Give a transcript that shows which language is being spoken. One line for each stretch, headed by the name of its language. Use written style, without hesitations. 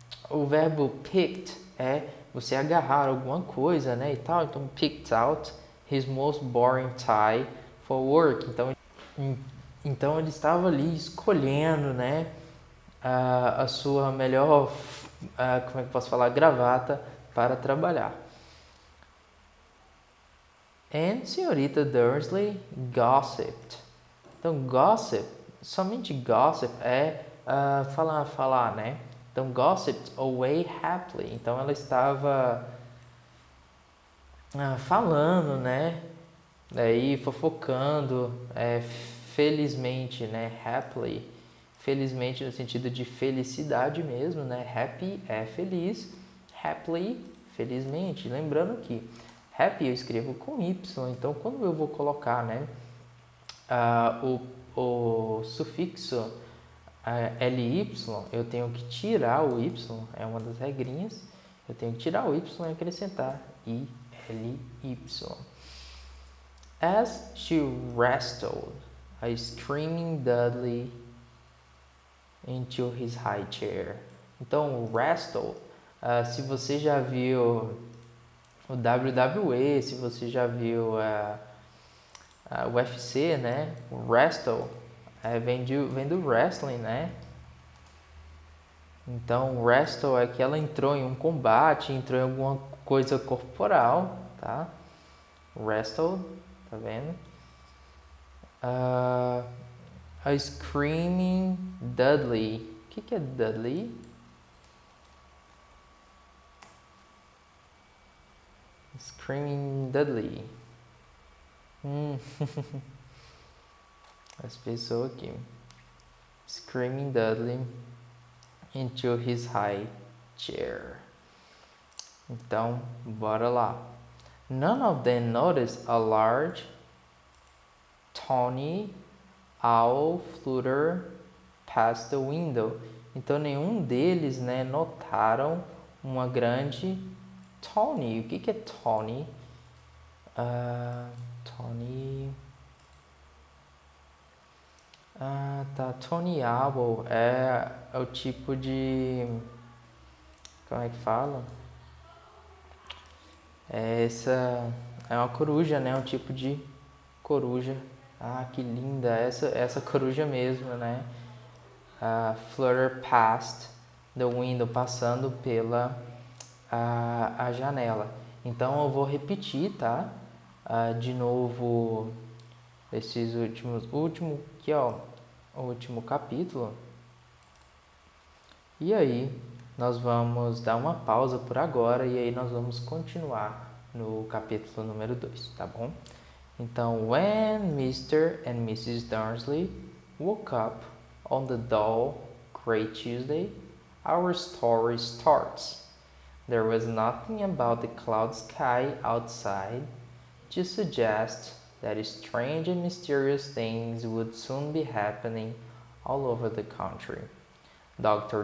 Portuguese: O verbo picked é você agarrar alguma coisa, né, e tal.
English: Então, picked out his most boring tie for work.
Portuguese: Então ele estava ali escolhendo, né, a sua melhor, como é que eu posso falar, gravata para trabalhar.
English: And senhorita Dursley gossiped.
Portuguese: Então, gossip, somente gossip é falar, né?
English: Então, gossiped away happily.
Portuguese: Então, ela estava falando, né? Daí, fofocando, felizmente, né? Happily. Felizmente no sentido de felicidade mesmo, né? Happy é feliz. Happily, felizmente. Lembrando que happy eu escrevo com Y. Então, quando eu vou colocar, né? O sufixo ly, eu tenho que tirar o y, é uma das regrinhas, eu tenho que tirar o y e acrescentar ily.
English: As she wrestled a screaming Dudley into his high chair.
Portuguese: Então, wrestle, se você já viu o WWE, se você já viu o UFC, né? O wrestle vem do wrestling, né? Então, wrestle é que ela entrou em um combate, entrou em alguma coisa corporal, tá? Wrestle, tá vendo? A Screaming Dudley. O que é Dudley?
English: Screaming Dudley.
Portuguese: As pessoas aqui.
English: Screaming Dudley into his high chair.
Portuguese: Então, bora lá.
English: None of them noticed a large, tawny owl flutter past the window.
Portuguese: Então, nenhum deles, né, notaram uma grande tawny. O que é tawny? Tawny... tá. Tawny owl é o tipo de... Como é que fala? Essa é uma coruja, né? Um tipo de coruja. Que linda! Essa coruja mesmo, né?
English: Flutter past the window,
Portuguese: passando pela a janela. Então eu vou repetir, tá? De novo esses último aqui, ó, o último capítulo. E aí nós vamos dar uma pausa por agora e aí nós vamos continuar no capítulo número 2, tá bom?
English: Então, when Mr. and Mrs. Dursley woke up on the dull, gray Tuesday, our story starts. There was nothing about the cloud sky outside to suggest that strange and mysterious things would soon be happening all over the country. Dr.